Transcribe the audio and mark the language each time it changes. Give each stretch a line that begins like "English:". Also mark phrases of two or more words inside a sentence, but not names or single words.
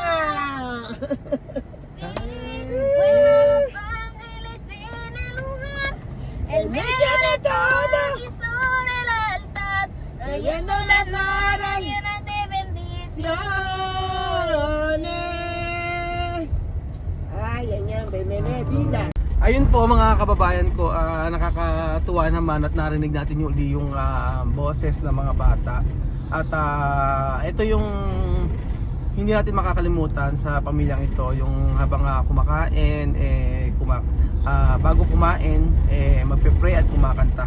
Spanish: Sí, vuelan los ángeles en el lugar, el medio de todos y sobre el altar, trayendo las manos llenas de bendición. Ay, vida.
Filipino: Ayun po mga kababayan ko, nakakatuwa naman at narinig natin yung boses ng mga bata. At ito yung hindi natin makakalimutan sa pamilyang ito, yung habang kumakain, bago kumain, magpe-pray at kumakanta.